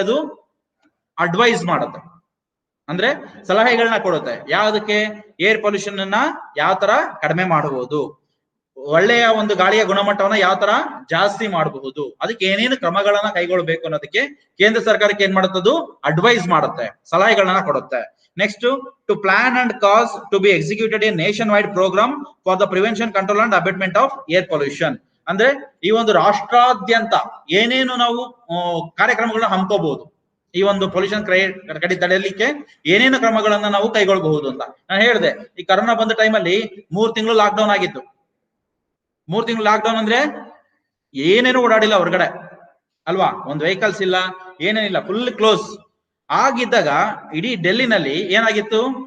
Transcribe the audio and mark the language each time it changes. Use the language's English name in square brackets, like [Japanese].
[Kannada] ಅದು ಅಡ್ವೈಸ್ ಮಾಡುತ್ತೆ, ಅಂದ್ರೆ ಸಲಹೆಗಳನ್ನ ಕೊಡುತ್ತೆ. ಯಾವ್ದಕ್ಕೆ? ಏರ್ ಪೊಲ್ಯೂಷನ್ ಅನ್ನ ಯಾವ ತರ ಕಡಿಮೆ ಮಾಡಬಹುದು, ಒಳ್ಳೆಯ ಒಂದು ಗಾಳಿಯ ಗುಣಮಟ್ಟವನ್ನ ಯಾವ ತರ ಜಾಸ್ತಿ ಮಾಡಬಹುದು, ಅದಕ್ಕೆ ಏನೇನು ಕ್ರಮಗಳನ್ನ ಕೈಗೊಳ್ಳಬೇಕು ಅನ್ನೋದಕ್ಕೆ ಕೇಂದ್ರ ಸರ್ಕಾರಕ್ಕೆ ಏನ್ ಮಾಡುತ್ತದು? ಅಡ್ವೈಸ್ ಮಾಡುತ್ತೆ, ಸಲಹೆಗಳನ್ನ ಕೊಡುತ್ತೆ. [English] Next, to plan and cause to be executed a nationwide program for the prevention, control and abatement of air pollution. [Kannada] ಅಂದ್ರೆ ಈ ಒಂದು ರಾಷ್ಟ್ರಾದ್ಯಂತ ಏನೇನು ನಾವು ಕಾರ್ಯಕ್ರಮಗಳನ್ನ ಹಮ್ಮಿಕೋಬಹುದು, ಈ ಒಂದು ಪೊಲ್ಯೂಷನ್ ಕಡಿತ ತಡೆಯಲಿಕ್ಕೆ ಏನೇನು ಕ್ರಮಗಳನ್ನ ನಾವು ಕೈಗೊಳ್ಳಬಹುದು ಅಂತ ನಾನು ಹೇಳಿದೆ. ಈ ಕರೋನಾ ಬಂದ ಟೈಮಲ್ಲಿ 3 ತಿಂಗಳು ಲಾಕ್ ಡೌನ್ ಆಗಿತ್ತು. 3 ತಿಂಗಳು ಲಾಕ್ ಡೌನ್ ಅಂದ್ರೆ ಏನೇನು ಓಡಾಡಿಲ್ಲ ಹೊರಗಡೆ ಅಲ್ವಾ, ಒಂದು ವೆಹಿಕಲ್ಸ್ ಇಲ್ಲ, ಏನೇನಿಲ್ಲ, ಫುಲ್ ಕ್ಲೋಸ್ ಆಗಿದ್ದಾಗ ಇಡೀ ಡೆಲ್ಲಿನಲ್ಲಿ ಏನಾಗಿತ್ತು?